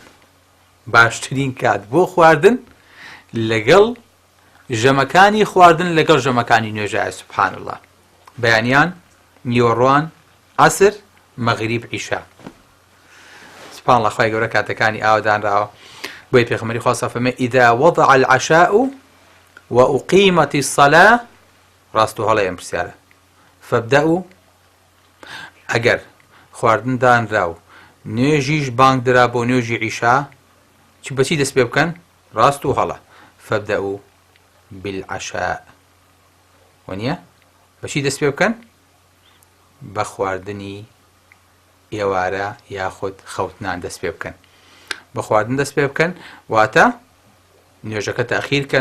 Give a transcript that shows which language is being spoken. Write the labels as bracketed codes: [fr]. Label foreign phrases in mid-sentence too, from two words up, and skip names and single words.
[ckb] باشترین کات بۆ خواردن لەگەڵ ژەمەکانی خواردن لەگەڵ ژەمەکانی نوێژایە. [ar] سوبحان الله [ckb] بەیانیان نیوەڕۆان عەسر مەغریب عیشا. [ar] سبحان الله [ckb] خوای گەورە کاتەکانی ئاوادانراوە بۆی پێغەمبەری خوا فەرمێ [ar] ئیذا وضع العشاء وأقيمت الصلاة [ckb] ڕاست و هەڵە ئەم پرسیارە فابدأوا ئەگەر خواردن دانرا و نوێژیش بانگ درا بۆ نوێژی عیشا چی بەچی دەست پێ بکەن ڕاست و هەڵە [ar] فابدأوا بالعشاء [ckb] وەنیە بەچی دەست پێ بکەن بە خواردنی ئێوارە یاخود خەوتنان دەست پێ بکەن بە خواردن دەست پێ بکەن واتە نوێژەکە تاخیرکەن.